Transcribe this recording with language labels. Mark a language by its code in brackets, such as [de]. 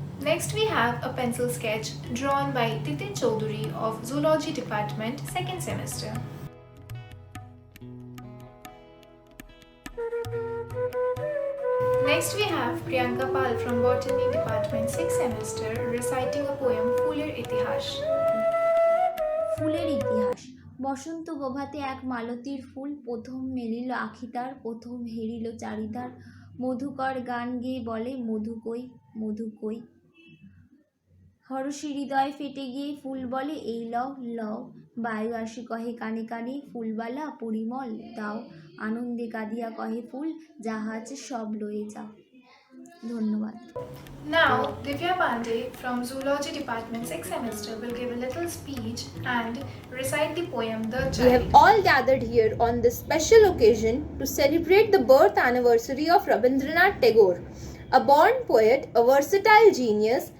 [en] Next, we have a pencil sketch drawn by Titin Chaudhary of Zoology Department 2nd semester. Next, we have Priyanka Pal from Botany Department 6th semester reciting a poem Phuler Itihash. [bn] ফুলের ইতিহাস। বসন্ত প্রভাতে এক মালতীর ফুল, প্রথম মেলিল আখি তার, প্রথম হেরিল চারিধার। মধুকর গান গেয়ে বলে মধু কই, মধু কই। হরষি হৃদয় ফেটে গিয়ে ফুল বলে এই লও লও। বায়ু আসি কহে কানে কানে, ফুলবালা পরিমল দাও। আনন্দে কাঁদিয়া কহে ফুল, যাহা আছে সব লয়ে যাও। ধন্যবাদ। [en] Now, Divya Pandey from Zoology Department 6th semester will give a little speech and recite the poem The We Child. have all gathered here on this special occasion to celebrate the birth anniversary of Rabindranath Tagore, a born poet, a versatile genius.